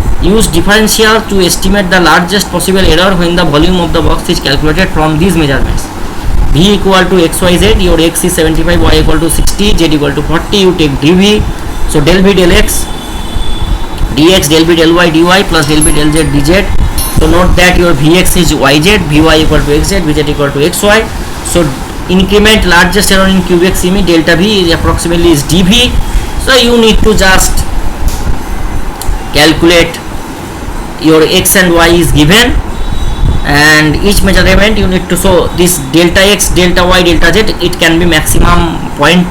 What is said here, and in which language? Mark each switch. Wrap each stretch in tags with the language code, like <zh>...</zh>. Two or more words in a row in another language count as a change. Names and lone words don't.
<en>Use differential to estimate the largest possible error when the volume of the box is calculated from these measurements. V equal to xyz, your x is 75, y equal to 60, z equal to 40, you take dv. So del v del x dx, del v del y dy plus del v del z dz. So note that your vx is yz, vy equal to xz, vz equal to xy. So increment largest error in cubic semi, delta v is approximately is dv. So you need to just calculate your x and y is given, and each measurement you need to show this delta x, delta y, delta z, it can be maximum 0.2.</en>